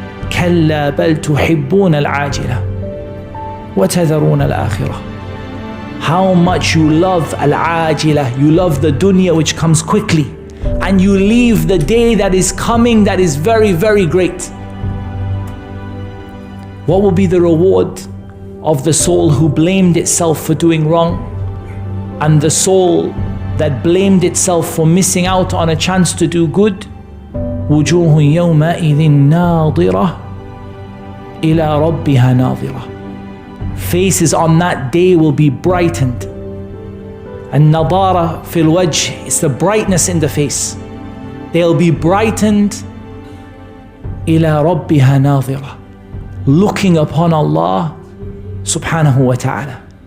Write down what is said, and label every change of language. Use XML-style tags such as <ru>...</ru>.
<ar>كلا بل تحبون العاجلة وتذرون الآخرة.</ar> <en>How much you love al-ajila, you love the dunya which comes quickly, and you leave the day that is coming that is very, very great. What will be the reward of the soul who blamed itself for doing wrong, and the soul that blamed itself for missing out on a chance to do good?</en> <ar>وجوه يومئذ ناظرة إلى ربها ناظرة.</ar> <en>Faces on that day will be brightened. And nadara fil wajh is the brightness in the face. They'll be brightened</en> <ar>إلى ربها ناظرة,</ar> <en>looking upon Allah subhanahu wa ta'ala.</en>